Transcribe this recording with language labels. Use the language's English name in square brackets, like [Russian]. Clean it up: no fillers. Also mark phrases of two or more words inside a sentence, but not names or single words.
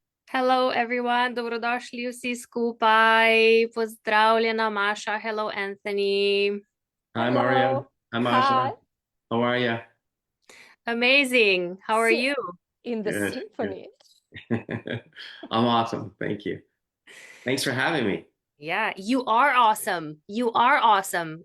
[English] Hello everyone, [Slovenian] dobrodošli vsi skupaj. Pozdravljena Maša, [English] hello Anthony. Hi, Mario. Hello. Hi, Hi. Masha. How are you? Amazing. How are Si you? in the Good, good. symphony. I'm awesome. Thank you. Thanks for having me. Yeah, you are awesome. You are awesome.